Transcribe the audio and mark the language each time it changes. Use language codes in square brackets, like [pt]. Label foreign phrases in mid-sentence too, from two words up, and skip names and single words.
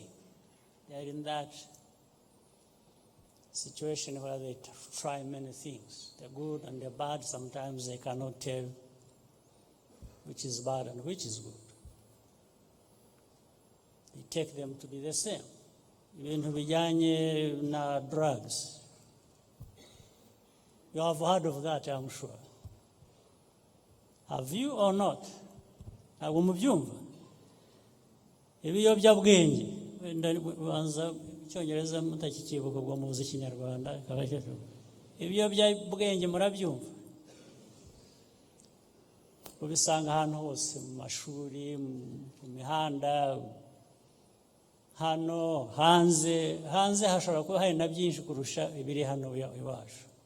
[en] They're in that situation where they try many things. The good and the bad, sometimes they cannot tell which is bad and which is good. They take them to be the same. [rw] Ibintu bijanye na drugs. [en] You have heard of that, I'm sure. Have you or not? [rw] Ntabwo mubyumva. Ibiyobyabwenge, banza icyongereza mutakikibuka ubwo muzi ikinyarwanda kabashesho. Ibiyobyabwenge murabyumva. Ubisanga ahantu hose mu mashuri, mu mihanda, hano hanze hashobora kuba hari na byinshi kurusha ibiri hano iwacu.